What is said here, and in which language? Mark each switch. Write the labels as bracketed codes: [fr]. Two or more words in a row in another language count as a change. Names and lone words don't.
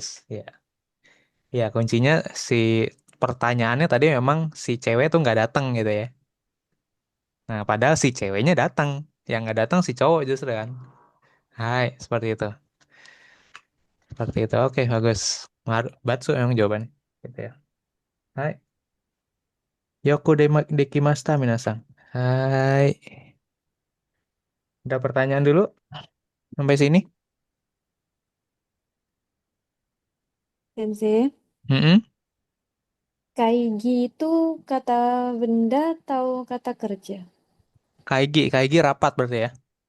[id] Ya, ya kuncinya si pertanyaannya tadi memang si cewek tuh nggak datang gitu ya. Nah, padahal si ceweknya datang, yang nggak datang si cowok justru kan. Hai, seperti itu, seperti itu. Oke, bagus. Batsu emang jawabannya. Gitu ya. [ja] はい、よくできました皆さん. [id] Hai, ada pertanyaan dulu sampai sini? Sensei, Mm-mm. kaigi itu kata benda atau kata kerja? Kaigi, kaigi rapat berarti ya.